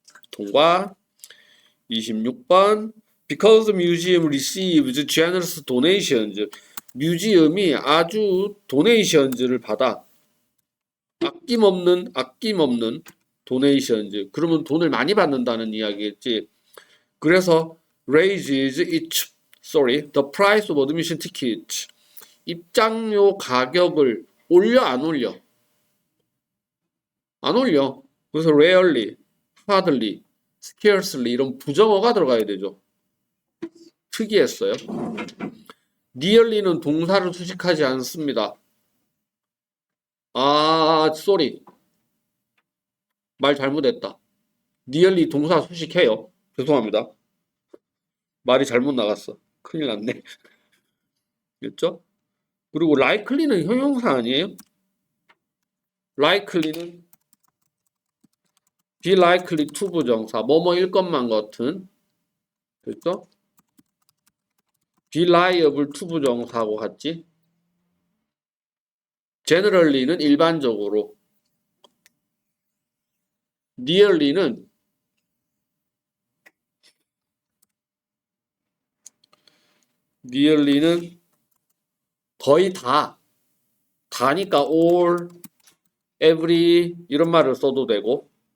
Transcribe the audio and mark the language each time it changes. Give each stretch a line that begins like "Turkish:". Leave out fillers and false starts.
Korean: 통과. 26번
English: Because the museum receives generous donations.
Korean: 뮤지엄이 아주 donations를 받아. 아낌없는 donations. 그러면 돈을 많이 받는다는 이야기겠지. 그래서
English: raises the price of admission tickets.
Korean: 입장료 가격을 올려 안 올려? 안 올려. 그래서 rarely, hardly, scarcely 이런 부정어가 들어가야 되죠. 특이했어요. nearly는 동사를 수식하지 않습니다. 쏘리. 말 잘못했다. nearly 동사 수식해요. 죄송합니다. 말이 잘못 나갔어. 큰일 났네. 그렇죠? 그리고 likely는 형용사 아니에요? likely는 be likely to 부정사. 뭐뭐일 것만 같은. 그렇죠? be liable to 부정사하고 같지? generally는 일반적으로. nearly는 거의 다니까 all, every 이런 말을 써도 되고